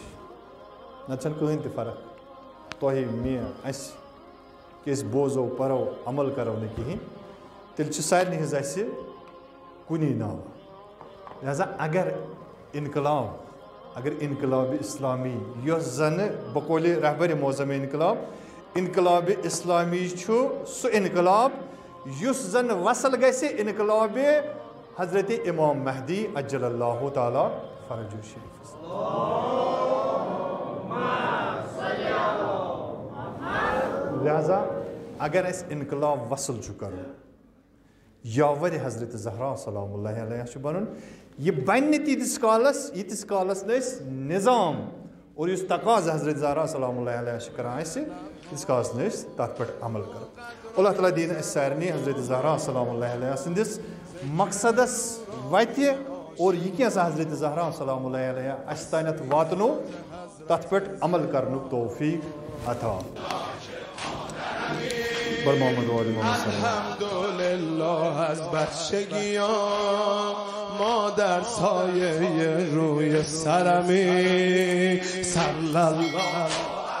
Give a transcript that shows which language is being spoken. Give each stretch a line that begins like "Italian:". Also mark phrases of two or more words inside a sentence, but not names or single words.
Kashmiri: نتہٕ چھنہٕ کٕہٕنۍ تہِ فرق تۄہہِ مےٚ اَسہِ کہِ أسۍ بوزو پرو عمل کرو نہٕ کِہینۍ، تیٚلہِ چھِ سارنٕے ہٕنٛز اَسہِ کُنی ناو. لہذا اگر انقلاب اسلامی یۄس زنہٕ بقولِ رہبرِ معظم انقلاب اسلامی چھُ سُہ انقلاب یُس زن وصل گژھِ انقلاب حضرت امام مہدی
Arabic: عجل اللہ تعالیٰ فرج الشریف.
Kashmiri: لہذا اگر اس انقلاب وصل چھُ کرُن یاور حضرت زہرا
Arabic: سلام اللہ علیہ
Kashmiri: چھُ بنُن یہ بنہِ نہٕ تیٖتِس کالس نہٕ أسۍ نظام اور یُس تقاضہٕ حضرت زہرا
Arabic: سلام اللہ علیہ
Kashmiri: چھِ کران اَسہِ تیٖتِس کالس نہٕ أسۍ تتھ پٮ۪ٹھ عمل کرو. اللہ تعالیٰ دِیِن اَسہِ سارنٕے حضرت زہرا
Arabic: سلام اللہ علیہ
Kashmiri: سٕنٛدِس مقصدس وتہِ اور یہِ کینٛژھا حضرت زہرا
Arabic: سلام اللہ علیہ
Kashmiri: اَسہِ تانٮ۪تھ واتنو تتھ پٮ۪ٹھ عمل کرنُک توفیق عطا.
Persian: الحمدلله از بچگیام ما در سایه روی سرمی
Arabic: صلی الله